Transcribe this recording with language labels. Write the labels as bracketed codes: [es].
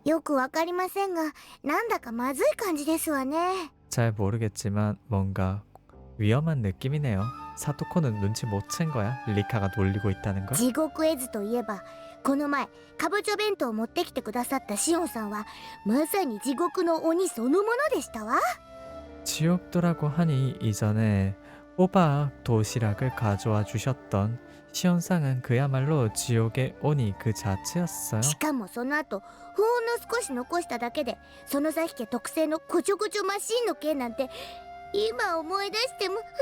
[ja] よくわかりませんがなんだかまずい感じですわね。 [ko] 잘 모르겠지만 뭔가 위험한 느낌이네요. 사토코는 눈치 못 챈 거야. 리카가 놀리고 있다는 걸. [ja] 地獄絵図といえばこの前かぼちゃ弁当を持ってきてくださったシオンさんはまさに地獄の鬼そのものでしたわ。 [ko] 지옥도라고 하니 이전에 호박 도시락을 가져와 주셨던 시온상은 그야말로 지옥의 오니 그 자체였어요. [ja] しかもその後ほんの少し残しただけでその崎家特製のこちょこちょマシンの件なんて今思い出しても